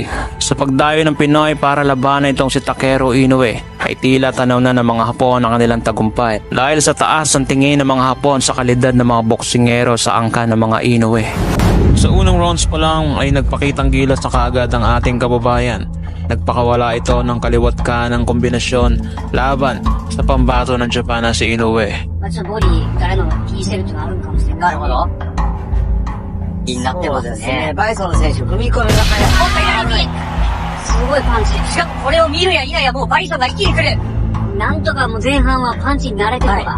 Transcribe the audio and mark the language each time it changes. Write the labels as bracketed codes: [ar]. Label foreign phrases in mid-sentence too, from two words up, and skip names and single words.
[tl] Sa pagdayo ng Pinoy para labanan itong si Takeru Inoue ay tila tanaw na ng mga Hapon ang kanilang tagumpay dahil sa taas ng tingin ng mga Hapon sa kalidad ng mga boksingero sa angka ng mga Inoue. Sa unang rounds pa lang ay nagpakitang gilas na kaagad ang ating kababayan. Nagpakawala ito ng kaliwat kanang kombinasyon laban sa pambato ng Japan na si Inoue. [ja] ちょっとボディからの T セルっていうのがあるかもしれない。なるほど。気になってますね。バイソン選手、踏み込みが早い。もっと左にすごいパンチ。しかもこれを見るや否やもうバイソンが一気に来る。なんとかもう前半はパンチに慣れてるのか。